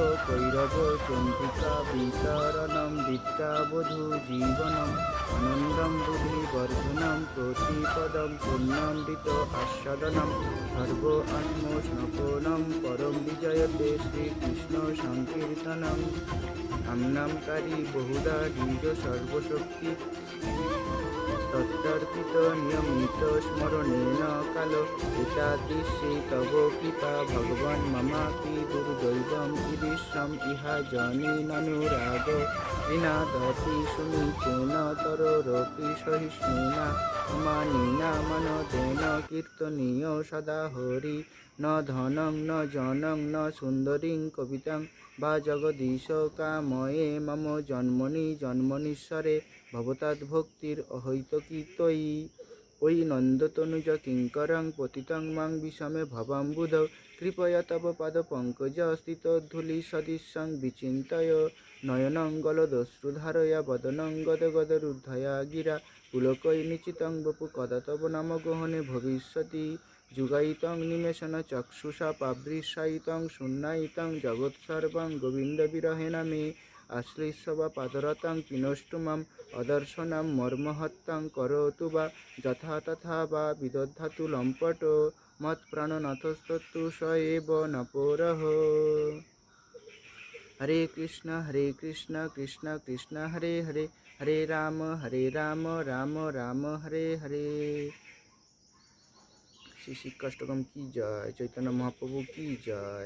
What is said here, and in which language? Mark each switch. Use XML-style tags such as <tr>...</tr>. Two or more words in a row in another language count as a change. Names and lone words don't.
<sa>কৈরব চন্দ্রিকা বিতরণম বিদ্যাবধূ জীবনম আনন্দম বুদ্ধিবর্ধনম প্রতিপদম পুণ্যমৃত আস্বাদনম সর্ব আত্মস্নপনম পরম বিজয়তে শ্রীকৃষ্ণ সংকীর্তনম নামনামকারী বহুধা দ্বিজ সর্বশক্তি তত্তর্পিত নিয়মিত স্মরণেন কালো এতাদৃশে তব কৃপা ভগবান মমাপি দুর্দৈবম ঈদৃশম ইহা জনেনানুরাগ বিনাদতি সুনিচেন তরোরপি সহিষ্ণুনা মানিনা মনদেন কীর্তনীয় সদা হরি ন ধনং ন জনং ন সুন্দরীং কবিতাং বা জগদীশ কাময়ে মম জন্মনি জন্মনীশ্বরে ভবতাদ্ভক্তির অহৈতকীতয়ী ওই নন্দতনুজ কিঙ্করং পতিতং মাং বিষমে ভবাম্বুধৌ কৃপয়া তব পাদ পঙ্কজ স্থিতধূলি সদৃশং বিচিন্তয় নয়নং গলদশ্রুধারয়া বদনং গদগদরুদ্ধয়া গিরা পুলকৈ নিচিতং বপু কদা তব নাম গহনে ভবিষ্যতি যুগায়িতং নিমেষণ চক্ষুষা পাবৃশায়িতং শূন্যায়িতং জগৎসর্বং গোবিন্দ বিরহেণ মে আশ্লিষ্য পাদরতাং পিনষ্টুমাম অদর্শনাম মর্মহত্যাং করোতু বা যথা তথা বা বিদধাতু লম্পট মৎপ্রাণনাথস্তু স এব নপরঃ। হরে কৃষ্ণ কৃষ্ণ কৃষ্ণ হরে হরে হরে রাম রাম রাম হরে হরে।</sa> <hi>শ্রী শিক্ষাষ্টকম কি জয়, চৈতন্য মহাপ্রভু কি জয়।</hi>